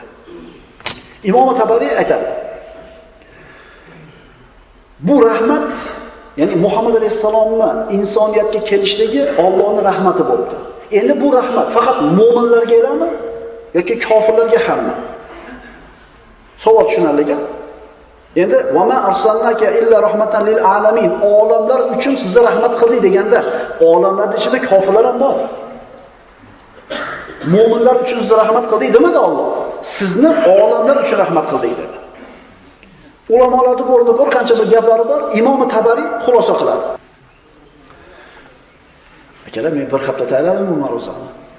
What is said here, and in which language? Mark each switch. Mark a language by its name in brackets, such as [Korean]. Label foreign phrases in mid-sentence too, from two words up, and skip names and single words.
[Uzbek] Imom Tabariy aytadi: bu rahmat, ya'ni Muhammad alayhisalomni insoniyatga kelishligi Allohning rahmati bo'ldi. Endi bu rahmat faqat mu'minlarga e'lami yoki kofirlarga hammi? Savol tushunarli. Endi [Arabic] وما أرسلناك إلا رحمة للعالمين, [Uzbek] olamlar uchun sizni rahmat qildik deganda, olamlar ichida kofirlar ham bor. Mu'minlar uchun sizni rahmat qildik demadi Alloh. Sizni olamlar uchun rahmat qildik dedi. Ulamolarda bu o'rinda bir qancha bir gaplari bor. Imom Tabariy xulosa qiladi. Akalar, men bir hafta tayyorladim bu mavzuni.